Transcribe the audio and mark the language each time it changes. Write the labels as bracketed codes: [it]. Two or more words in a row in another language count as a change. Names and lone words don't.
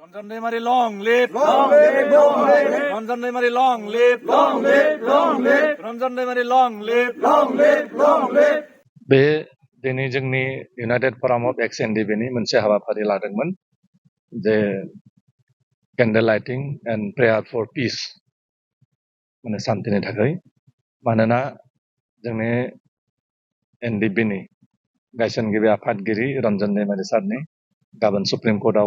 [en] Ranjan Deimari, long live! Long live, long live, Ranjan Deimari, long live! long live, long live, Ranjan Deimari, long live! long live, long live. [brx] बे दिनै जोंनि इउनाइटेड फराम अफ एक्स एनडिबिनि मोनसे हाबाफारि लादोंमोन जे [en] candle lighting and prayer for peace [brx] माने शान्तिनि थाखाय मानोना जोंनि एनडिबिनि गायसनगिरि आफादगिरि रन्जन दैमारि सारनि गाबोन सुप्रिम कर्टआव